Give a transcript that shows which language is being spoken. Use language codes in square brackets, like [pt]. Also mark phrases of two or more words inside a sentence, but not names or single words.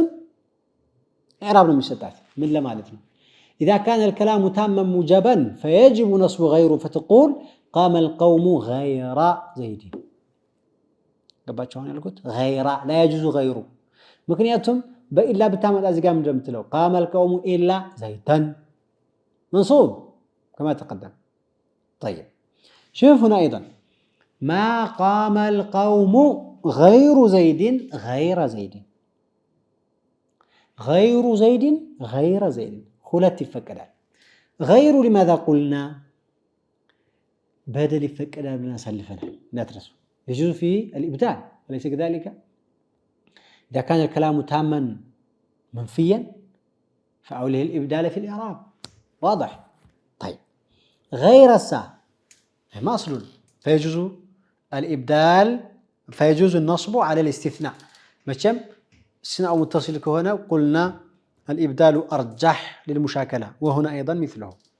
[ar] إعراب [am] ነው የሚሰጣት ምን ለማለት ነው [ar] إذا كان الكلام تاما موجبا فيجب نصب غيره فتقول قام القوم غير زيد [am] ገባችሁ ያልኩት [ar] غير لا يجوز غيره [am] ምክንያቱም በኢላ ብታመጣ እዚህ ጋር እንደምትለው [ar] قام القوم إلا زيدا منصوب كما تقدم طيب شوف هنا أيضا ما قام القوم غير زيد غير زيد غير زيد غير زيد [am] ሁለት ይፈቀዳል [ar] غير لماذا قلنا بدل [am] ይፈቀዳል ብለን አሳልፈናል እንዳትረሱ [ar] يجوز في الإبدال أليس كذلك إذا كان الكلام تاما منفيا فأوليه الإبدال في الإعراب واضح طيب غير السا ما أصل فيجوز الإبدال فيجوز النصب على الاستثناء مشم استثناء متصل كهنا قلنا الإبدال أرجح للمشاكلة وهنا أيضا مثله